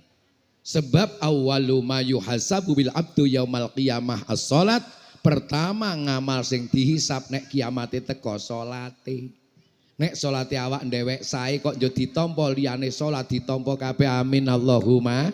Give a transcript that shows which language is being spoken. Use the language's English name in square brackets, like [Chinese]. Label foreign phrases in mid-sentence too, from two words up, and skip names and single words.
[Arabic] Sebab awwalu ma yuhasabu bil abdu yaumal qiyamah as-salat. [Javanese] Pertama ngamal sing dihisab nek kiamate teko salate. Nek salate awak ndewek sae kok yo ditampa liyane salat ditampa kabeh [Arabic] amin Allahumma.